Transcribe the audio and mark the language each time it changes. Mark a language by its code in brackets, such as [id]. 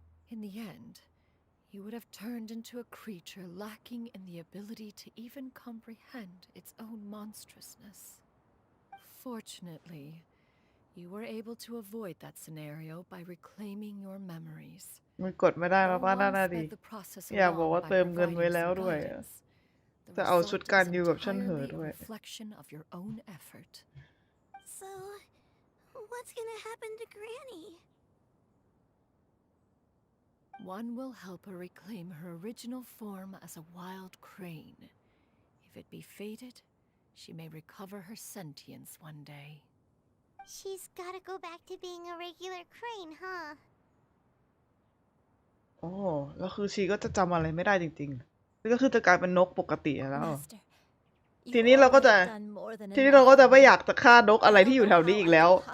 [en] In the end, you would have turned into a creature lacking in the ability to even comprehend its own monstrousness. Fortunately, you were able to avoid that scenario by reclaiming your memories. [th] มันกดไม่ได้มาป้าน่าดีอยากบอกว่าเติมเงินไว้แล้วด้วยจะเอาชุดการอยู่กับฉันเหอด้วย [en] reflection of your own effort. So, what's gonna happen to Granny? One will help her reclaim her original form as a wild crane. If it be fated, she may recover her sentience one day. She's gotta go back to being a regular crane, huh? [th] แล้วคือชีก็จะจำอะไรไม่ได้จริงๆนี่ก็คือจะกลายเป็นนกปกติแล้ว ทีนี้เราก็จะไม่อยากจะฆ่านกอะไรที่อยู่แถวนี้อีกแล้ว